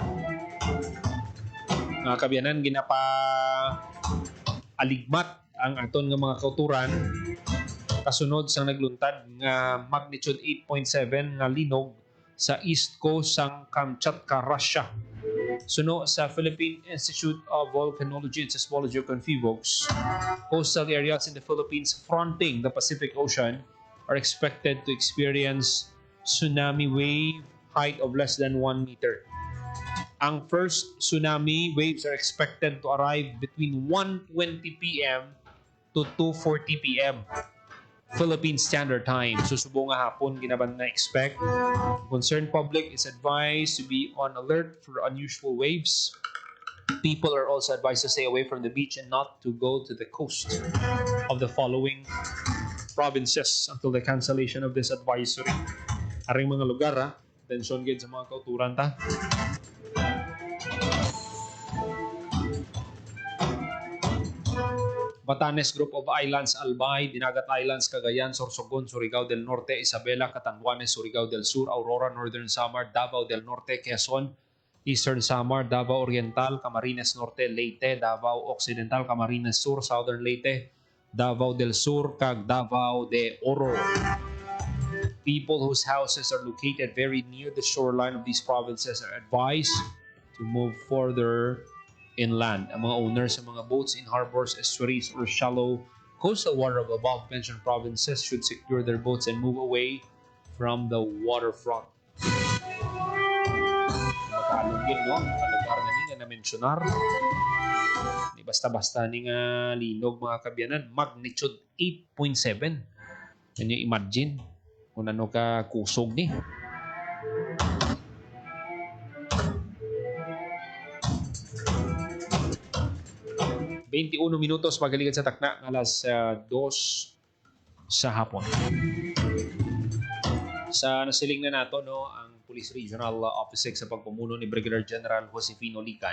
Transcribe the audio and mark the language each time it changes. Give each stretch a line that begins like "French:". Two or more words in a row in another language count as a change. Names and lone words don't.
Hiligaynon: Mga kabyanan ginapa aligmat ang aton nga mga kauturan kasunod sa nagluntad nga magnitude 8.7 nga linog sa
English: east coast
Hiligaynon: sang Kamchatka, Russia. Suno sa
English: Philippine Institute of Volcanology and Seismology o CONFIVOX, coastal areas in the Philippines fronting the Pacific Ocean are expected to experience tsunami wave height of less than 1 meter. Ang first tsunami waves are expected to arrive between 1:20 p.m. to 2:40 p.m. Philippine Standard Time.
Hiligaynon: Susubong nga hapon ginaban na expect.
English: Concerned public is advised to be on alert for unusual waves. People are also advised to stay away from the beach and not to go to the coast of the following provinces until the cancellation of this advisory.
Hiligaynon: Aring mga lugar atensyon gid sa mga kauturan ta. Batanes Group of Islands, Albay, Dinagat Islands, Cagayan, Sorsogon, Surigao del Norte, Isabela, Catanduanes, Surigao del Sur, Aurora, Northern Samar, Davao del Norte, Quezon, Eastern Samar, Davao Oriental, Camarines Norte, Leyte, Davao Occidental, Camarines Sur, Southern Leyte, Davao del Sur, kag Davao de Oro.
English: People whose houses are located very near the shoreline of these provinces are advised to move further inland.
Hiligaynon: Ang mga owners ng mga boats
English: in harbors, estuaries, or shallow coastal water of above-mentioned provinces should secure their boats and move away from the waterfront.
Hiligaynon: Magkalugin, no? Ang lugar na nga na-mentionar. Di basta-basta ni nga linog, mga kabyanan. Magnitude 8.7.
English: Can you imagine
Hiligaynon: kung ano ka kusog ni? 21 minutos magaligid sa takna ng alas 2 sa hapon. Sa nasiling na nato no ang Police Regional Office 6 sa pagpamuno ni Brigadier General Josefino Ligan.